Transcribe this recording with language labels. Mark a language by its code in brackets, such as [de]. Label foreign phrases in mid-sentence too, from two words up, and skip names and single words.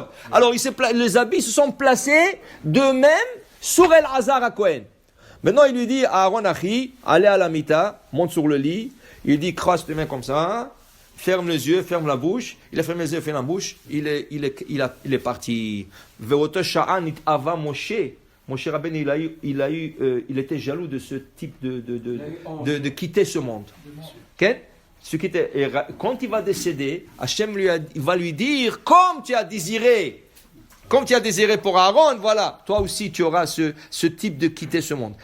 [fr] Alors les habits se sont placés d'eux-mêmes sur Elazar à Kohen. Maintenant, il lui dit à Aaron Achi, allez à la mita, monte sur le lit. Il dit, crasse tes mains comme ça, ferme les yeux, ferme la bouche. Il a fermé les yeux, ferme la bouche. Il est parti. [he] ובאותה שעה אוה משה. [fr] Moshe Rabbeinu, il était jaloux de ce type de quitter ce monde. Okay? Quand il va décéder, Hachem va lui dire, comme tu as désiré pour Aaron, voilà, toi aussi tu auras ce type de quitter ce monde.